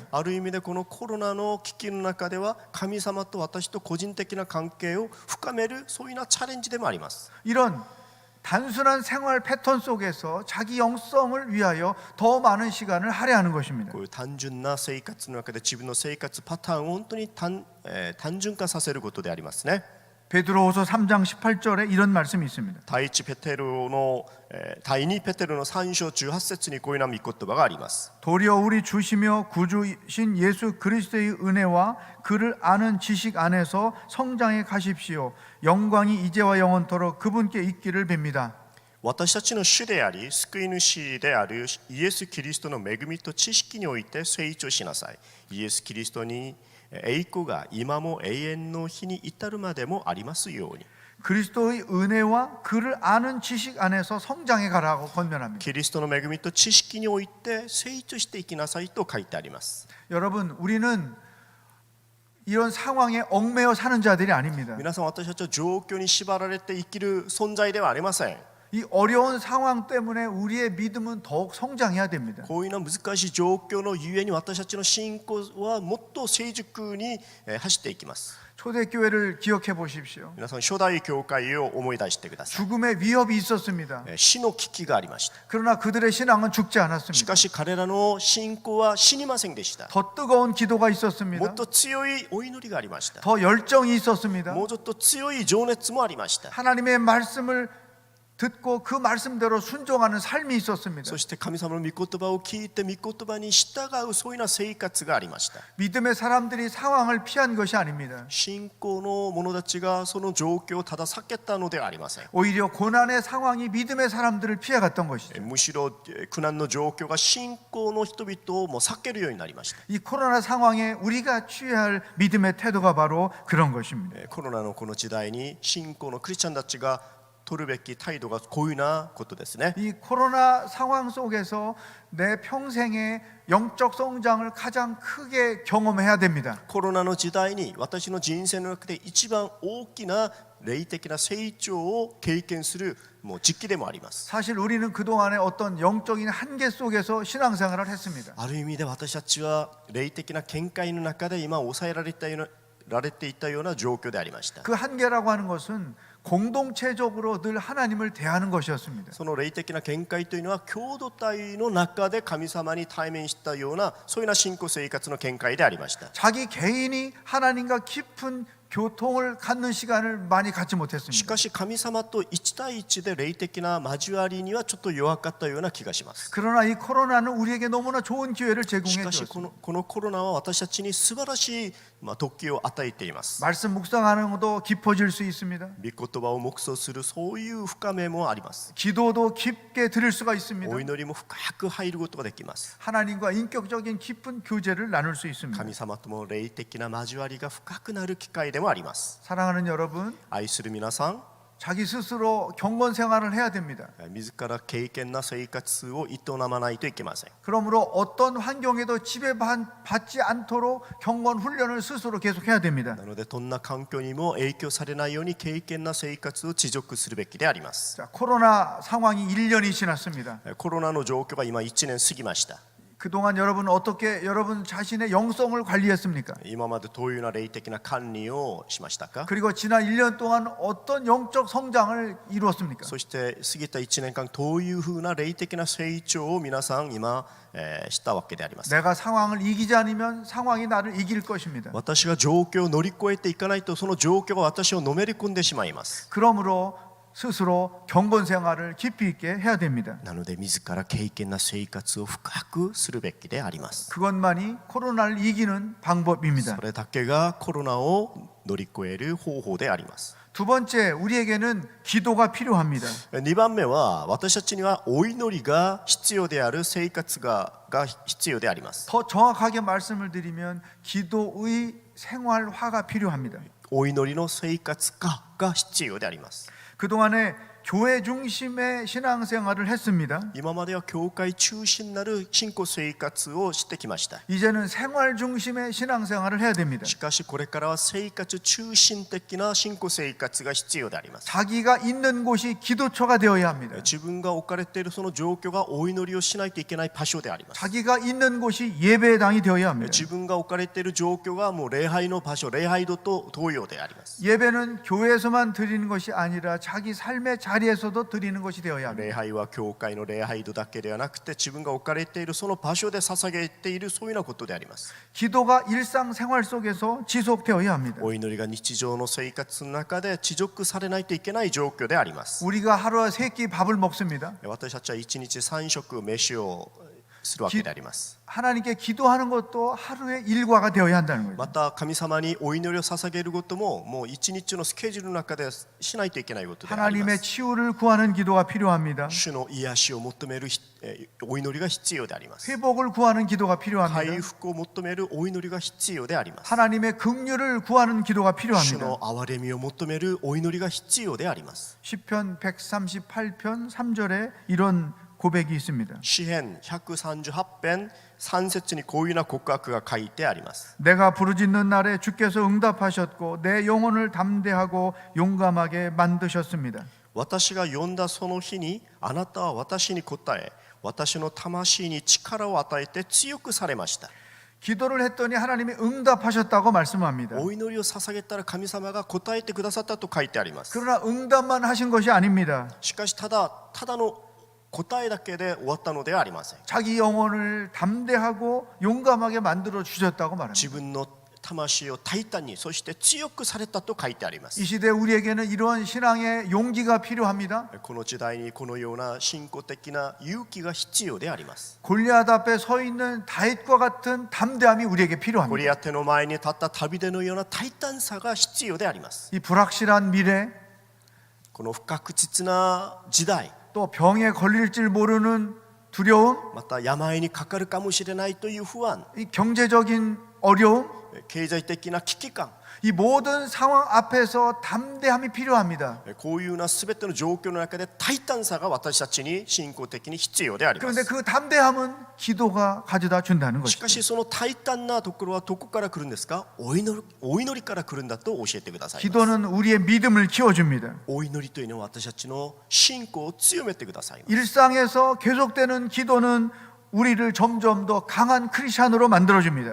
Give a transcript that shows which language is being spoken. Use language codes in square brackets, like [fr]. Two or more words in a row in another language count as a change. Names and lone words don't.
[ja] ある意味でこのコロナの危機の中では神様と私と個人的な関係を深めるそういうようなチャレンジでもあります。 [ko] 이런 단순한 생활 패턴 속에서 자기 영성을 위하여 더 많은 시간을 할애하는 것입니다. [ja] こういう単純な生活の中で自分の生活パターンを本当に単純化させることでありますね。 [ko] 베드로후서 3장 18절에 이런 말씀이 있습니다. [ja] 第2ペテロの3章18節にこういうような御言葉があります。 [ko] 도리어 우리 주시며 구주신 예수 그리스도의 은혜와 그를 아는 지식 안에서 성장해 가십시오. 영광이 이제와 영원토록 그분께 있기를 빕니다. [ja] 私たちの主であり救い主であるイエス・キリストの恵みと知識において成長しなさい。イエス・キリストに栄光が今も永遠の日に至るまでもありますように。 [ko] 그리스도의 은혜와 그를 아는 지식 안에서 성장해 가라고 권면합니다. [ja] キリストの恵みと知識において成長していきなさいと書いてあります。 [ko] 여러분, 우리는 이런 상황에 얽매여 사는 자들이 아닙니다. [ja] 皆さん、私たちは状況に縛られて生きる存在ではありません。 [ko] 이 어려운 상황 때문에 우리의 믿음은 더욱 성장해야 됩니다. [ja] こういうような難しい状況のゆえに私たちの信仰はもっと成熟に走っていきます。 [ko] 초대교회를 기억해 보십시오. [ja] 皆さん、初代教会を思い出してください。 [ko] 죽음의 위협이 있었습니다. [ja] 死の危機がありました。 [ko] 그러나 그들의 신앙은 죽지 [ja] し [ko] 않았습니다. [ja] かし彼らの信仰は死にませんでした。 [ko] 더 뜨거운 기도가 [ja] も [ko] 있었습니다. [ja] っと強いお祈りがありました。 [ko] 더 열정이 있었습니다. [ja] もうちょっと強い情熱もありました。 [ko] 하나님의 말씀을 듣고 그 말씀대로 순종하는 삶이 있었습니다. [ja] そして神様の御言葉を聞いて御言葉に従うそういうような生活がありました。 [ko] 믿음의 사람들이 상황을 피한 것이 아닙니다. [ja] 信仰の者たちがその状況をただ避けたのではありません。 [ko] 오히려 고난의 상황이 믿음의 사람들을 피해갔던 것이죠. [ja] むしろ苦難の状況が信仰の人々をもう避けるようになりました。 [ko] 이 코로나 상황에 우리가 취해야 할 믿음의 태도가 바로 그런 것입니다. [ja] コロナのこの時代に信仰のクリスチャンたちが取るべき態度がこういうようなことですね。 [ko] 이 코로나 상황 속에서 내 평생의 영적 성장을 가장 크게 경험해야 됩니다. [ja] コロナの時代に私の人生の中で一番大きな霊的な成長を経験するもう時期でもあります。 [ko] 사실 우리는 그동안에 어떤 영적인 한계 속에서 신앙생활을 했습니다. [ja] ある意味で私たちは霊的な見解の中で今抑えられていたような状況でありました。 [ko] 그 한계라고 하는 것은 공동체적으로 늘 하나님을 대하는 것이었습니다. [ja] その霊的な見解というのは共同体の中で神様に対面したようなそういうような信仰生活の見解でありました。 [ko] 자기 개인이 하나님과 깊은 교통을 갖는 시간을 많이 갖지 [ja] し [ko] 못했습니다. [ja] かし神様と1対1で霊的な交わりにはちょっと弱かったような気がします。 [ko] 그러나 이 코로나는 우리에게 너무나 좋은 기회를 [ja] し [ko] 제공해 [ja] かし [ko] 주었습니다. [ja] このコロナは私たちに素晴らしい時を与えています。 [ko] 말씀 묵상하는 것도 깊어질 수 있습니다. [ja] 御言葉を黙想するそういう深めもあります。 [ko] 기도도 깊게 드릴 수가 있습니다. [ja] お祈りも深く入ることができます。 [ko] 하나님과 인격적인 깊은 교제를 나눌 수 있습니다. [ja] 神様とも霊的な交わりが深くなる機会でもあります。 [ko] 사랑하는 여러분, [ja] 愛する皆さん、 [ko] 자기 스스로 경건 생활을 해야 됩니다. [ja] 自ら敬虔な生活を営まないといけません。 [ko] 그러므로 어떤 환경에도 지배받지 않도록 경건 훈련을 스스로 계속해야 됩니다. [ja] なのでどんな環境にも影響されないように敬虔な生活を持続するべきであります。 [ko] 자, 코로나 상황이 1년이 지났습니다. [ja] コロナの状況が今1年過ぎました。 [ko] 그동안 여러분은 어떻게 여러분 자신의 영성을 관리했습니까? [ja] 今までどういうような霊的な管理をしましたか？ [ko] 그리고 지난 1년 동안 어떤 영적 성장을 이루었습니까? [ja] そして過ぎた1年間どういうふうな霊的な成長を皆さん今したわけであります。 [ko] 내가 상황을 이기지 않으면 상황이 나를 이길 것입니다. [ja] 私が状況を乗り越えていかないとその状況が私をのめり込んでしまいます。 [ko] 그러므로 스스로 경건 생활을 깊이 있게 해야 됩니다. [ja] なので自ら敬虔な生活を深くするべきであります。 [ko] 그것만이 코로나를 이기는 방법입니다. [ja] それだけがコロナを乗り越える方法であります。 [ko] 두 번째, 우리에게는 기도가 필요합니다. [ja] 2 番目は私たちにはお祈りが必要である生活が必要であります。 [ko] 더 정확하게 말씀을 드리면 기도의 생활화가 필요합니다. [ja] お祈りの生活化が必要であります。 [ko] 그동안에 교회 중심의 신앙생활을 했습니다. [ja] 今までは教会中心なる信仰生活をしてきました。 [ko] 이제는 생활 중심의 신앙생활을 해야 됩니다. [ja] しかしこれからは生活中心的な信仰生活が必要であります。 [ko] 자기가 있는 곳이 기도처가 되어야 합니다. [ja] 自分が置かれているその状況がお祈りをしないといけない場所であります。 [ko] 자기가 있는 곳이 예배당이 되어야 합니다. [ja] 自分が置かれている状況がもう礼拝の場所、礼拝堂と同様であります。 [ko] 예배는 교회에서만 드리는 것이 아니라 자기 삶의 자리에서도 드리는 것이 되어야 합니다. [ja] 礼拝は教会の礼拝堂だけではなくて自分が置かれているその場所で捧げているそういうようなことであります。 [ko] 기도가 일상생활 속에서 지속되어야 합니다. [ja] お祈りが日常の生活の中で持続されないといけない状況であります。 [ko] 우리가 하루에 3끼 밥을 먹습니다. [ja] 私たちは1日3食飯をするわけであります。 [ko] 하나님께 기도하는 것도 하루의 일과가 되어야 한다는 거예요. [ja] また神様にお祈りを捧げることももう一日のスケジュールの中でしないといけないことでありま [ko] 하나님의 [ja] す。 [ko] 치유를 구하는 기도가 필요합니다. [ja] 主の癒しを求めるお祈りが必要であります。 [ko] 회복을 구하는 기도가 [ja] 回 [ko] 필요합니다. [ja] 復を求めるお祈りが必要であります。 [ko] 하나님의 긍휼을 구하는 기도가 [ja] 主 [ko] 필요합니다. [ja] の憐れみを求めるお祈りが必要であります。 [ko] 시편 138편 3절에 이런 고백이 있습니다. [ja] 詩編138編3節にこういうような告白が書いてあります。 [ko] 내가 부르짖는 날에 주께서 응답하셨고 내 영혼을 담대하고 용감하게 만드셨습니다. [ja] 私が呼んだその日にあなたは私に答え私の魂に力を与えて強くされました。 [ko] 기도를 했더니 하나님이 응답하셨다고 말씀합니다. [ja] お祈りを捧げたら神様が答えてくださったと書いてあります。 [ko] 그러나 응답만 하신 것이 아닙니다. [ja] しかしただの答えだけで終わったのではありません。 [ko] 자기 영혼을 담대하고 용감하게 만들어 주셨다고 말합니다. [ja] 自分の魂を大胆にそして強くされたと書いてあります。 [ko] 이 시대 우리에게는 이러한 신앙의 용기가 필요합니다. [ja] この時代にこのような信仰的な勇気が必要であります。 [ko] 골리앗 앞에 서 있는 다윗과 같은 담대함이 우리에게 [ja] ゴ [ko] 필요합니다. [ja] リアテの前に立った旅でのような大胆さが必要であります。 [ko] 이 불확실한 미래, [ja] この不確実な時代、 [ko] 또 병에 걸릴 줄 모르는 두려움, [ja] また病にかかるかもしれないという不安、 [ko] 이 경제적인 어려움, [ja] 経済的な危機感、 [ko] 이 모든 상황 앞에서 담대함이 필요합니다. [ja] こういうような全ての状況の中で大胆さが私たちに信仰的に必要でありま [ko] 그런데 [ja] す。 [ko] 그 담대함은 기도가 가져다 준다는 [ja] しか [ko] 것이죠. [ja] しその大胆なところはどこから来るんですか？お祈りから来るんだと教えてくださいます。 [ko] 기도는 우리의 믿음을 키워줍니다. [ja] お祈りというのは私たちの信仰を強めてくださいます。 [ko] 일상에서 계속되는 기도는 우리를 점점 더 강한 크리스찬으로 만들어줍니다.